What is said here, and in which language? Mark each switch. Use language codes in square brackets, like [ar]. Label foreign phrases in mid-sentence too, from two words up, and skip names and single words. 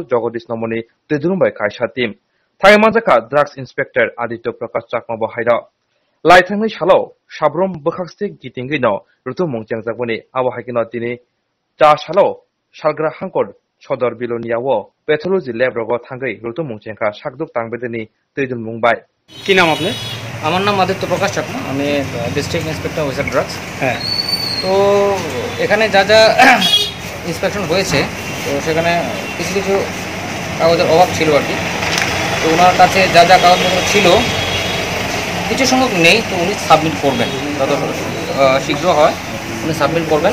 [trp] Jagadish Nomoni tedrumbai kaisa team thaimanjaka drugs inspector Aditya Prakash Chakma bahaira laithangni salo sabrom bokhakstik gitingui no rutung mongjangjaboni awahakino tini cha salo salgra hangkor Sodor Biloniyawo pathology lab rogo thangai rutung mongchenka sakduk tangbedini tedun mungbai [bn] কি নাম আপনার? আমার নাম আদিত্য প্রকাশ চাকমা, আমি [en] district inspector officer drugs. [bn] হ্যাঁ, তো এখানে যা যা ইন্সপেকশন হয়েছে, তো সেখানে কিছু কিছু কাগজের অভাব ছিল আর কি। তো ওনার কাছে যা যা কাগজপত্র ছিল কিছু সংখ্যক নেই, তো উনি সাবমিট করবেন, যত শীঘ্র হয় উনি সাবমিট করবেন।